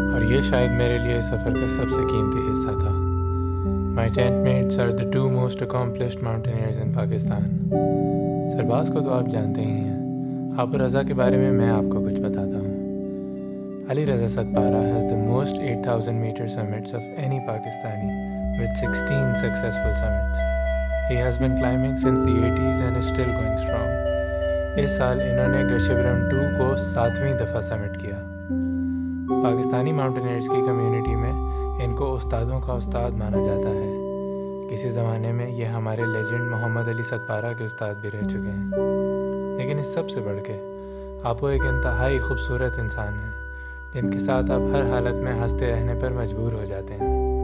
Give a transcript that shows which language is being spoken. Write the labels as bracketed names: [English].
[Hindi] ये शायद मेरे लिए सफ़र का सबसे कीमती हिस्सा था। [English] My tent mates are the 2 most accomplished mountaineers in Pakistan. [Hindi] सरबाज को तो आप जानते ही हैं। आप रज़ा के बारे में मैं आपको कुछ बताता हूँ। [English] Ali Raza Satpara has the most 8,000 meter summits of any Pakistani with 16 successful summits. He has been climbing since the 80s and is still going strong. [Hindi] इस साल इन्होंने गशिबरम 2 को 7वीं दफ़ा समिट किया। पाकिस्तानी माउंटेनियर्स की कम्युनिटी में इनको उस्तादों का उस्ताद माना जाता है। किसी ज़माने में ये हमारे लेजेंड मोहम्मद अली सतपारा के उस्ताद भी रह चुके हैं। लेकिन इस सब से बढ़ के आप वो एक इंतहाई खूबसूरत इंसान हैं, जिनके साथ आप हर हालत में हंसते रहने पर मजबूर हो जाते हैं।